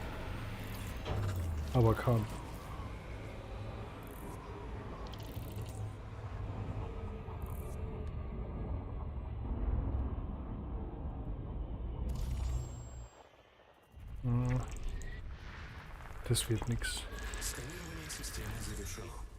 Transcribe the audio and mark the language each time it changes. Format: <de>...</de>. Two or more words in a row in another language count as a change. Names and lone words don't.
<de>Aber kann. Das wird nix.</de> <ru>Сканирование системы завершено.</ru>